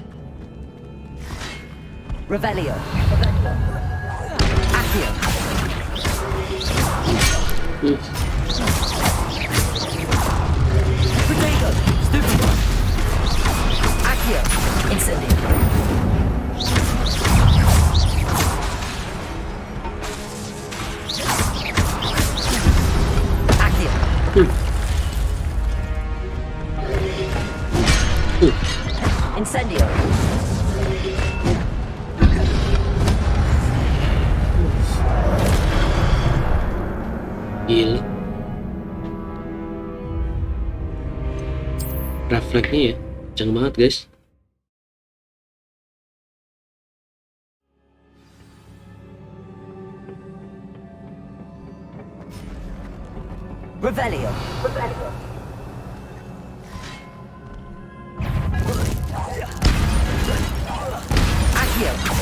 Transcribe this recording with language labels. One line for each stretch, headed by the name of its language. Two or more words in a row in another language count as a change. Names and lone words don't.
Latin: Revelio. Accio.
English: Potato! Stupid one! Accio! Incendio! Accio! Incendio!
Indonesian: Gila. Refleksnya ya, kenceng banget guys.
Latin: Revelio! Accio!